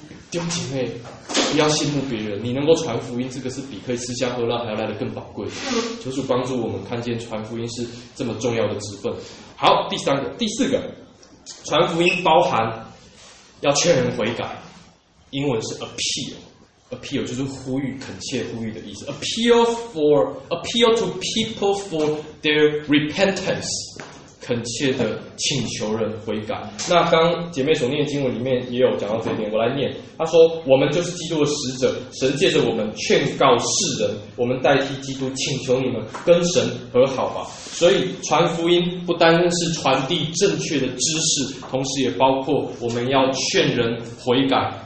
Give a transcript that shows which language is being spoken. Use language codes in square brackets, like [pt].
[zh] 弟兄姐妹，不要羡慕别人，你能够传福音，这个是比可以吃香喝辣还要来得更宝贵。求主帮助我们看见传福音是这么重要的职分。好，第三个、第四个，传福音包含要劝人悔改，英文是 appeal 就是呼吁、恳切呼吁的意思。 [en] appeal to people for their repentance。 [zh] 恳切的请求人悔改。那刚姐妹所念的经文里面也有讲到这一点，我来念。他说：“我们就是基督的使者，神借着我们劝告世人，我们代替基督请求你们跟神和好吧。” 所以传福音不单是传递正确的知识，同时也包括我们要劝人悔改。